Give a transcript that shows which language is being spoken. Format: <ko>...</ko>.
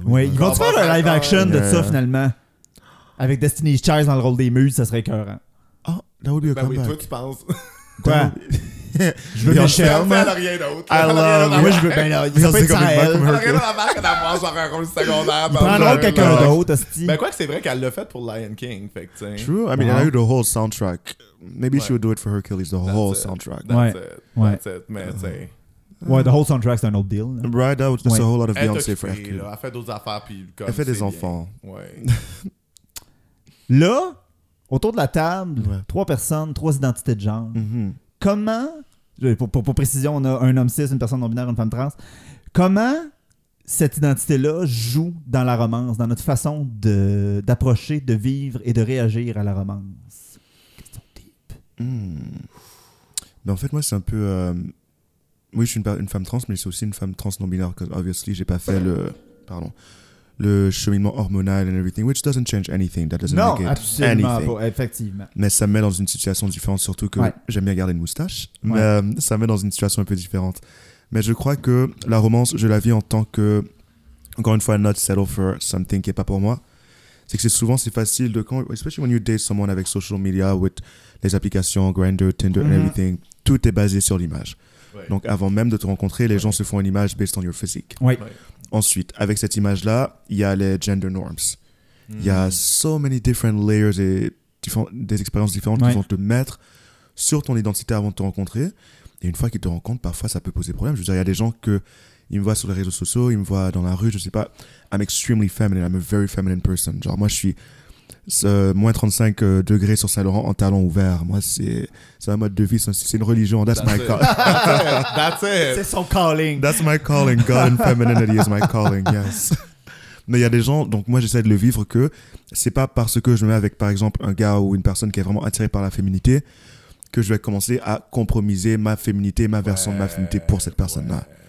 <fr>Oui, ils vont-tu faire un live action de ça finalement? Avec Destiny's Child dans le rôle des muses, ça serait écœurant.</fr> <en>Oh, that would be a comeback.</en> <fr>Ben oui, toi tu penses. Quoi? Je veux Michel. Je veux rien d'autre. Moi je veux bien là. Ils ont fait ça à elle. Rien d'autre d'avoir genre un rôle secondaire. Ils prendront quelqu'un d'autre, Asti. Ben quoi que c'est vrai qu'elle l'a fait pour Lion King.</fr> <en>True, I mean, I heard the whole soundtrack. Maybe she would do it for Hercules, the whole soundtrack. That's it.</en> <fr>Mais tu sais...</fr> <en>Ouais, the whole soundtrack, c'est un old deal.</en> <fr>Là.</fr> <en>Right, that's a whole lot of Beyoncé for Hercule.</en> <fr>Elle fait d'autres affaires, puis comme elle fait des enfants. Ouais. Là, autour de la table, trois personnes, trois identités de genre. Comment, pour précision, on a un homme cis, une personne non binaire, une femme trans. Comment cette identité-là joue dans la romance, dans notre façon de, d'approcher, de vivre et de réagir à la romance. Question deep. Mais en fait, moi, c'est un peu... Oui, je suis une femme trans, mais c'est aussi une femme trans non-binaire, parce que, obviously, j'ai pas fait le... Pardon. Le cheminement hormonal</fr> <en>and everything, which doesn't change anything, that doesn't make it anything.</en> <fr>Non, absolument, effectivement. Mais ça me met dans une situation différente, surtout que j'aime bien garder une moustache, mais ça me met dans une situation un peu différente. Mais je crois que la romance, je la vis en tant que, encore une fois,</fr> <en>not settle for something</en> <fr>qui n'est pas pour moi. C'est que c'est souvent, c'est facile de, quand,</fr> <en>especially when you date someone</en> <fr>avec social media, with les applications Grindr, Tinder, and everything, tout est basé sur l'image. Donc avant même de te rencontrer, les gens se font une image</fr> <en>based on your physique.</en> <fr>Ensuite, avec cette image-là, il y a les gender norms. Il y a</fr> <en>so many different layers</en> <fr>et des expériences différentes qui vont te mettre sur ton identité avant de te rencontrer. Et une fois qu'ils te rencontrent, parfois, ça peut poser problème. Je veux dire, il y a des gens qu'ils me voient sur les réseaux sociaux, ils me voient dans la rue, je ne sais pas.</fr> <en>I'm extremely feminine, I'm a very feminine person.</en> <fr>Genre, moi, je suis moins 35 degrés sur Saint-Laurent en talons ouverts. Moi, c'est un mode de vie, c'est une religion.</fr> <en>That's it.</en> <fr>C'est son calling.</fr> <en>That's my calling. God and femininity is my calling, yes.</en> <fr>Mais il y a des gens, donc moi, j'essaie de le vivre que ce n'est pas parce que je me mets avec, par exemple, un gars ou une personne qui est vraiment attirée par la féminité que je vais commencer à compromiser ma féminité, ma version de ma féminité pour cette personne-là.</fr>